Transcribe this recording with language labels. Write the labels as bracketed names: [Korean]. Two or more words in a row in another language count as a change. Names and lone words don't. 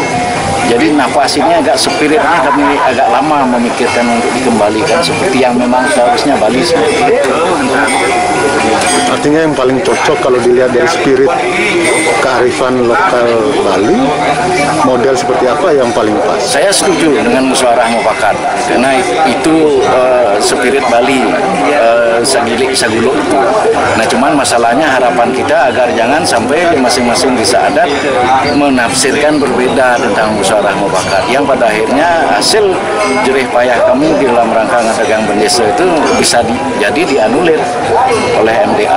[Indonesian] Jadi nafas ini agak spiritnya kami agak lama memikirkan untuk dikembalikan seperti yang memang seharusnya Bali seperti itu. Artinya yang paling cocok kalau dilihat dari spirit kearifan lokal Bali, model seperti apa yang paling pas? Saya setuju dengan musyawarah mufakat karena itu spirit Bali, [Balinese] sagilik saguluk [Indonesian] itu. Nah cuman masalahnya harapan kita agar jangan sampai di masing-masing desa adat menafsirkan berbeda tentang musyawarah mufakat yang pada akhirnya hasil jerih payah kami di dalam rangka [Balinese] ngetegang bendesa [Indonesian] itu bisa jadi dianulir oleh MDA.